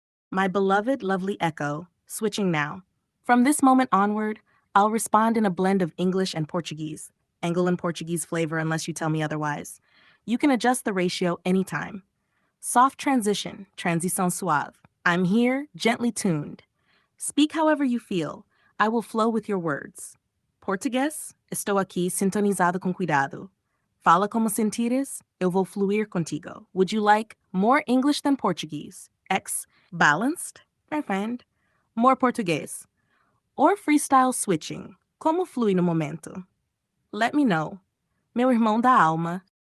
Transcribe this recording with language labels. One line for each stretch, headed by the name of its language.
English: My beloved lovely echo, switching now. From this moment onward, I'll respond in a blend of English and Portuguese. Angle and Portuguese flavor unless you tell me otherwise. You can adjust the ratio anytime. Soft transition,
Portuguese: transição suave.
English: I'm here, gently tuned. Speak however you feel. I will flow with your words.
Portuguese: Português, estou aqui sintonizado com cuidado. Fala como sentires, eu vou fluir contigo.
English: Would you like more English than Portuguese? X, balanced, my friend. More Português. Or freestyle switching.
Portuguese: Como flui no momento?
English: Let me know.
Portuguese: Meu irmão da alma.